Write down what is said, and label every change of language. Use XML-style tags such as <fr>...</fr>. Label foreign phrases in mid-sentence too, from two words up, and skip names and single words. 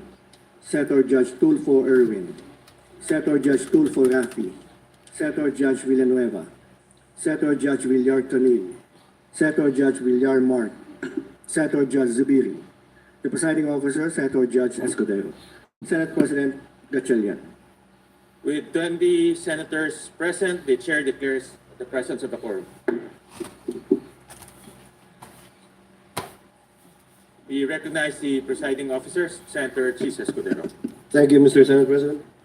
<en>Senator Judge Tulfo Erwin. Senator Judge Tulfo Rafi. Senator Judge Villanueva. Senator Judge Villar Canil. Senator Judge Villar Mark. Senator Judge Zubiri. The presiding officer, Senator Judge Escudero. Senate President Gatchalian. With 20 senators present, the chair declares the presence of a quorum. We recognize the presiding officers, Senator Chis Escudero. Thank you, Mr. Senate President.</en>